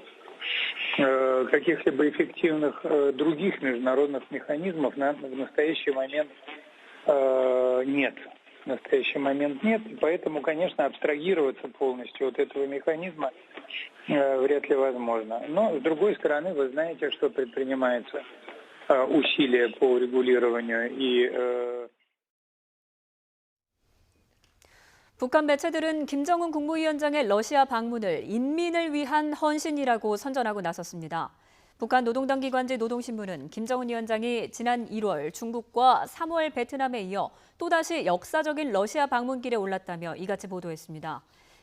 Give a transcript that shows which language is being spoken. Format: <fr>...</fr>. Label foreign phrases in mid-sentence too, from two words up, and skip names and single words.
<ru>Каких-либо эффективных других международных механизмов в настоящий момент нет. В настоящий момент нет, и поэтому, конечно, абстрагироваться полностью от этого механизма вряд ли возможно. Но, с другой стороны, вы знаете, что предпринимается усилия по урегулированию и</ru> <ko>북한 매체들은 김정은 국무위원장의 러시아 방문을 인민을 위한 헌신이라고 선전하고 나섰습니다. 북한 노동당 기관지 노동신문은 김정은 위원장이 지난 1월 중국과 3월 베트남에 이어 또다시 역사적인 러시아 방문길에 올랐다며 이같이 보도했습니다.</ko>